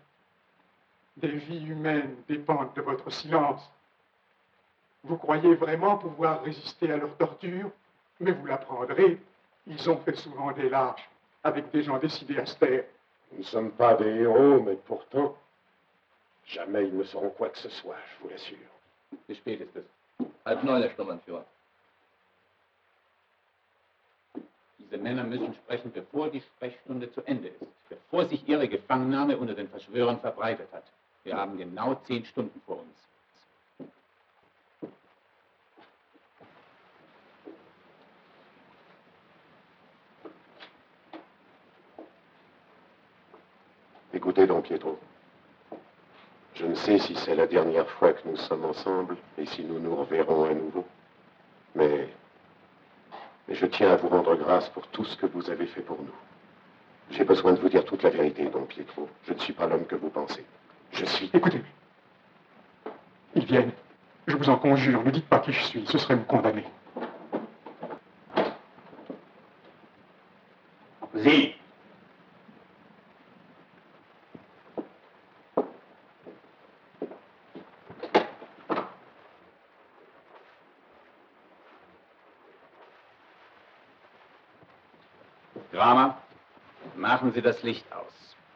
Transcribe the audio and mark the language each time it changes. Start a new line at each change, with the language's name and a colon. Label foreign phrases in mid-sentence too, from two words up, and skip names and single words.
French: Des vies humaines dépendent de votre silence. Vous croyez vraiment pouvoir résister à leur torture? Mais vous l'apprendrez. Ils ont fait souvent des lâches avec des gens décidés à se taire. Nous ne sommes pas des héros, mais pourtant, jamais ils ne sauront quoi que ce soit, je vous l'assure.
German: Wie spät ist es? 8:30, Herr Sturmbannführer. Diese Männer müssen sprechen, bevor die Sprechstunde zu Ende ist, bevor sich ihre Gefangennahme unter den Verschwörern verbreitet hat. Wir haben genau 10 Stunden vor uns.
French: Écoutez donc, Pietro. Je ne sais si c'est la dernière fois que nous sommes ensemble et si nous nous reverrons à nouveau. Mais je tiens à vous rendre grâce pour tout ce que vous avez fait pour nous. J'ai besoin de vous dire toute la vérité, Don Pietro. Je ne suis pas l'homme que vous pensez. Je suis... Écoutez, ils viennent. Je vous en conjure, ne dites pas qui je suis, ce serait me condamner.
German: Sie! Kramer, machen Sie das Licht aus.